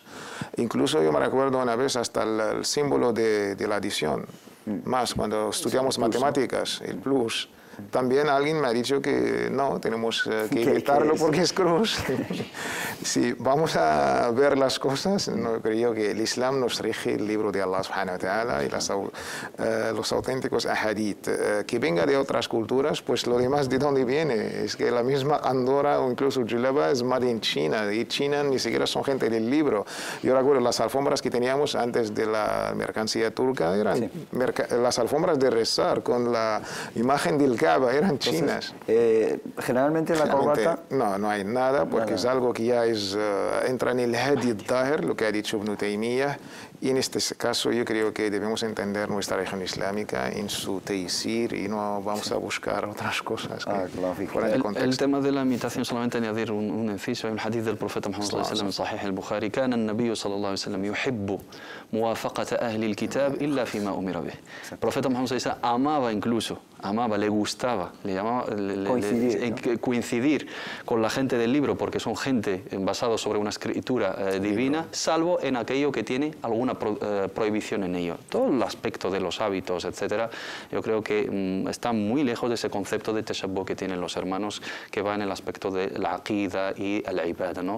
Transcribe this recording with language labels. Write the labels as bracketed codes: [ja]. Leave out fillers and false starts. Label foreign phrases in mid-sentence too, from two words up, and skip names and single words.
[es] Incluso yo me recuerdo una vez hasta el símbolo de la adición. Más cuando estudiamos matemáticas, el plus. También alguien me ha dicho que no, tenemos que evitarlo porque es cruz. Si vamos a ver las cosas, no creo que el Islam nos rige el libro de Allah [ar] سبحانه وتعالى [es] y los auténticos ahadith. Que venga de otras culturas, pues lo demás de dónde viene. Es que la misma Andorra o incluso Juleba es [en] made in China, [es] y China ni siquiera son gente del libro. Yo recuerdo las alfombras que teníamos antes de la mercancía turca, eran las alfombras de rezar con la imagen del Kaaba, eran chinas. Generalmente la corbata... No hay nada, porque es algo que ya entra en el Hadi al-Tahir, lo que ha dicho Ibn Taymiyyah, y en este caso yo creo que debemos entender nuestra religión islámica en su teisir y no vamos a buscar otras cosas fuera de contexto. El tema de la imitación, solamente añadir un inciso, en el hadith del profeta Muhammad [ar] صلى الله عليه وسلم [es] en Sahih al-Bukhari, [ar] كان النبي صلى الله عليه وسلم يحب موافقة أهل الكتاب إلا فيما أمر به. [es] El profeta Muhammad [ar] صلى الله عليه وسلم [es] amaba incluso, le gustaba, le llamaba coincidir con la gente del libro, porque son gente basada sobre una escritura divina, salvo en aquello que tiene alguna prohibición en ello. Todo el aspecto de los hábitos, etcétera, yo creo que está muy lejos de ese concepto de tashabbuh que tienen los hermanos, que va en el aspecto de la aqida y la ibada, ¿no?